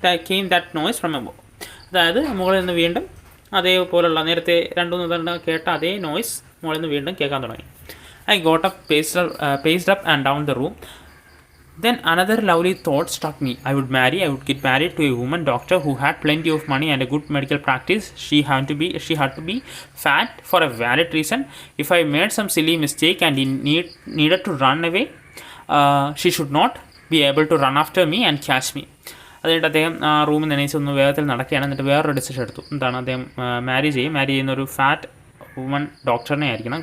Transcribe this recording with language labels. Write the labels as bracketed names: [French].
[English] Came that noise from above. [Malayalam] അതായത് മുകളിൽ നിന്ന് വീണ്ടും അതേപോലുള്ള നേരത്തെ 2-3 തവണ കേട്ട അതേ നോയ്സ് മുകളിൽ നിന്ന് വീണ്ടും കേൾക്കാൻ തുടങ്ങി. [English] I got up, paced up and down the room. Then another lovely thought struck me. I would get married to a woman doctor who had plenty of money and a good medical practice. She had to be fat for a valid reason. If I made some silly mistake and needed to run away, she should not be able to run after me and catch me. [Malayalam] അതുകൊണ്ട് അദ്ദേഹം ആ റൂമിൽ നിന്ന് ഒന്ന് വേഗത്തിൽ നടക്കുകയാണ്. എന്നിട്ട് വേറൊരു ഡിസിഷൻ എടുത്തു. എന്താണ്? അദ്ദേഹം മാരി ചെയ്യുന്നൊരു ഫാറ്റ് വുമൺ ഡോക്ടറിനെ ആയിരിക്കണം.